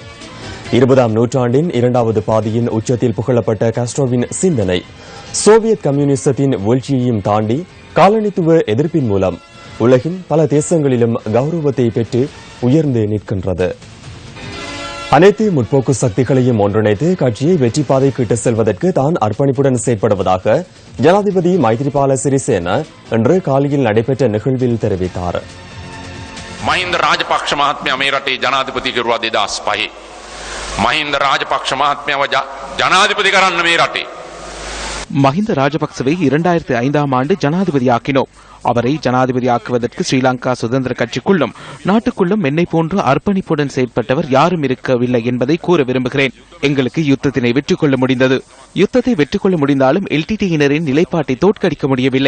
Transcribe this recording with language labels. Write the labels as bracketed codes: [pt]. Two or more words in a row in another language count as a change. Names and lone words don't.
[ta] 20ஆம் நூற்றாண்டின் 2வது பாதியின் உச்சத்தில் புகழப்பட்ட காஸ்ட்ரோவின் சிந்தனை சோவியத் கம்யூனிசத்தின் வீழ்ச்சியையும் தாண்டி காலனித்துவ எதிர்ப்பின் மூலம் உலகின் பல தேசங்களிலும் கௌரவத்தை பெற்று உயர்ந்து நிற்கின்றது. அனைத்து முற்போக்கு சக்திகளையும் ஒன்றிணைத்து கட்சியை வெற்றி பாதைக்கு இட்டு செல்வதற்கு தான் அர்ப்பணிப்புடன் செயற்படுவதாக ஜனாதிபதி மைத்ரிபால சிறிசேன இன்று காலையில் நடைபெற்ற நிகழ்வில் தெரிவித்தார். [si] මහින්ද රාජපක්ෂ මහත්මයා මේ රටේ ජනාධිපති කරුවා 2005. මහින්ද රාජපක්ෂ මහත්මයාව ජනාධිපති කරන්න මේ රටේ. [ta] மஹிந்த ராஜபக்சவை 2005ஆம் ஆண்டு ஜனாதிபதியாக்கினோம். அவரை ஜனாதிபதியாக்குவதற்கு ஸ்ரீலங்கா சுதந்திர கட்சிக்குள்ளும் நாட்டுக்குள்ளும் என்னை போன்று அர்ப்பணிப்புடன் செயற்பட்டவர் யாரும் இருக்கவில்லை என்பதை கூற விரும்புகிறேன். எங்களுக்கு யுத்தத்தினை வெற்றி கொள்ள முடிந்தது. யுத்தத்தை வெற்றி கொள்ள முடிந்தாலும் எல்டிடியினரின் நிலைப்பாட்டை தோற்கடிக்க முடியவில்லை.